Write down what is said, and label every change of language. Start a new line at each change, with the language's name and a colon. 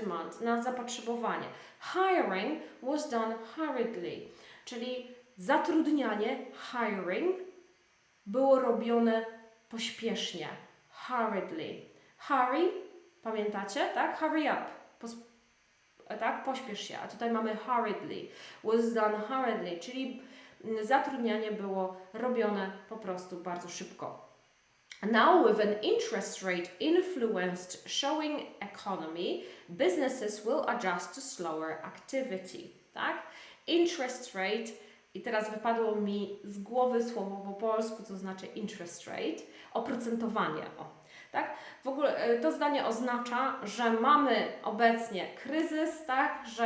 English: Demand,
Polish: na zapotrzebowanie.
English: Hiring was done hurriedly,
Polish: czyli zatrudnianie,
English: hiring,
Polish: było robione pośpiesznie,
English: hurriedly.
Polish: Hurry, pamiętacie, tak?
English: Hurry up,
Polish: tak? Pośpiesz się, a tutaj mamy hurriedly,
English: was done hurriedly,
Polish: czyli zatrudnianie było robione po prostu bardzo szybko.
English: Now, with an interest rate influenced showing economy, businesses will adjust to slower activity.
Polish: Tak? Interest rate, i teraz wypadło mi z głowy słowo po polsku, co znaczy interest rate, oprocentowanie. Tak? W ogóle to zdanie oznacza, że mamy obecnie kryzys, tak?